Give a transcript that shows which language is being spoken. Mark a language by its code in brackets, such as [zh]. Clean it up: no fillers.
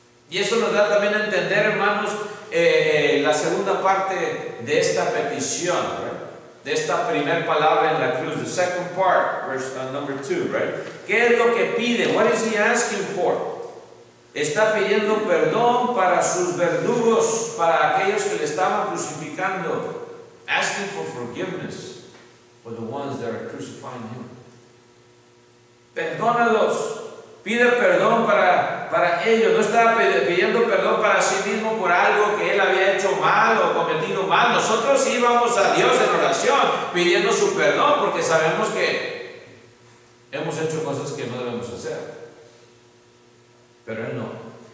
[es] Y eso nos da también a entender, hermanos, la segunda parte de esta petición, ¿right? De esta primera palabra en la cruz, [en] the second part, verse number 2, right? [es] ¿Qué es lo que pide? [en] What is he asking for? [es] Está pidiendo perdón para sus verdugos, para aquellos que le estaban crucificando. [en] Asking for forgiveness for the ones that are crucifying him. [es] Perdónalos. Pide perdón para ellos. No estaba pidiendo perdón para sí mismo por algo que él había hecho mal o cometido mal. Nosotros sí vamos a Dios en oración pidiendo su perdón porque sabemos que hemos hecho cosas que no debemos hacer. Pero él no.